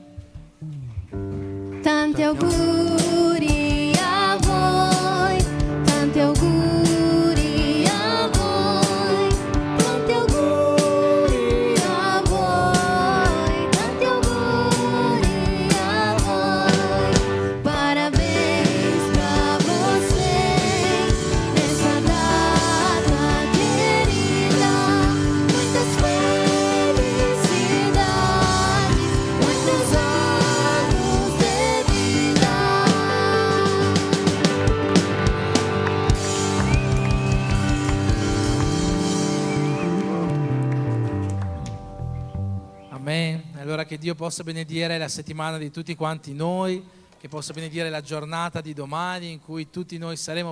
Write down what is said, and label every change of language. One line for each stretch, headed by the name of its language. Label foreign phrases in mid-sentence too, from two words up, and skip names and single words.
Italian: Tanti auguri a voi, tanti auguri a voi, tanti auguri a voi, tanti auguri a voi.
Portuguese: Parabéns pra vocês nessa data querida, muitas felicidades, muitos anos de vida.
Italian: Amen. Allora che Dio possa benedire la settimana di tutti quanti noi, che possa benedire la giornata di domani in cui tutti noi saremo